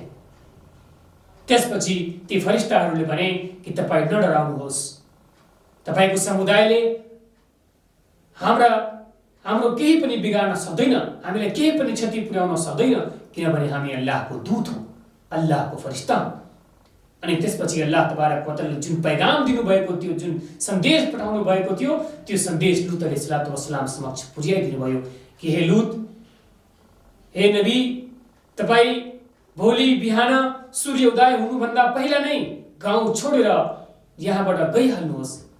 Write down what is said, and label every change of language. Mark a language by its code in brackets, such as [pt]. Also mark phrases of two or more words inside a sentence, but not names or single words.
[ne] त्यसपछि ती फरिस्ताहरूले भने कि तपाईँ नडराउनुहोस्, तपाईको समुदायले हाम्रो केही पनि बिगार्न सक्दैन, हामीलाई केही पनि क्षति पुर्याउन सक्दैन, किनभने हामी अल्लाहको दूत हौँ, अल्लाहको फरिस्ता हौँ। अनि त्यसपछि [ar] الله تبارك وتعالى [ne] जुन पैगाम दिनुभएको थियो, जुन सन्देश पठाउनु भएको थियो, त्यो सन्देश लुत [ar] عليه السلام [ne] समक्ष पुर्याइदिनु भयो कि हे लुत, हे नबी, तपाईँ भोलि बिहान सूर्योदय हुनुभन्दा पहिला नै गाउँ छोडेर यहाँबाट गइहाल्नुहोस्।